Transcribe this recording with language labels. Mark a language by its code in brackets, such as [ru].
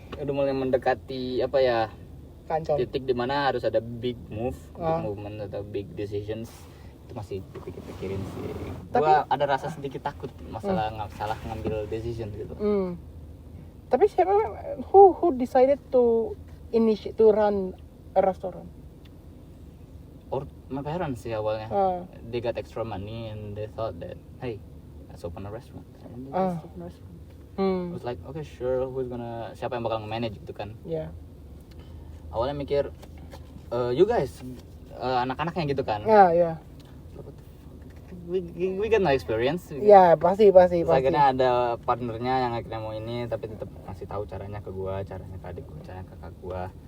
[id] Udah mulai mendekati apa ya? Kancol. Titik dimana harus ada [en] big move, big movement atau big decisions. [id] Itu masih dipikir-pikirin sih. Gua ada rasa sedikit takut masalah salah ngambil decision gitu. Tapi siapa [en] who decided to run a restaurant? Or my parents [id] sih awalnya. [en] They got extra money and they thought that, hey, let's open a restaurant. And they just open a restaurant. It was like, okay, sure, [id] siapa yang bakal nge-manage gitu kan? [en] Yeah. [id] Awalnya mikir, [en] you guys, [id] anak-anaknya gitu kan? [en] Yeah. We get no experience. [id] Ya pasti. Akhirnya ada partnernya yang akhirnya mau ini, tapi tetap ngasih tahu caranya ke gua, caranya ke adik gua, caranya ke kakak gua.